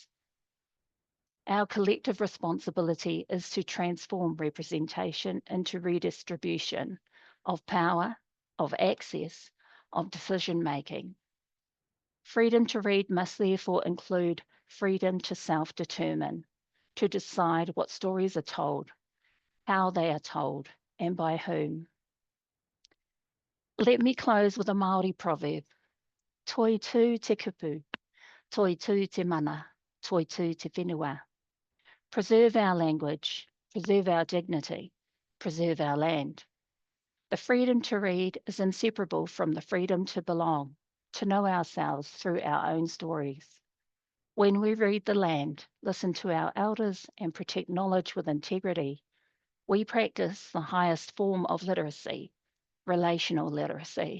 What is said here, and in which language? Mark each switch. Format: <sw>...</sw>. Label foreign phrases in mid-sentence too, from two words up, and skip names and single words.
<en>Our collective responsibility is to transform representation into redistribution of power, of access, of decision-making. Freedom to read must therefore include freedom to self-determine, to decide what stories are told, how they are told, and by whom. Let me close with a Māori proverb.</en> <mi>Toi tū te kupu, toi tū te mana, toi tū te whenua.</mi> <en>Preserve our language, preserve our dignity, preserve our land. The freedom to read is inseparable from the freedom to belong, to know ourselves through our own stories. When we read the land, listen to our elders, and protect knowledge with integrity, we practice the highest form of literacy, relational literacy.</en>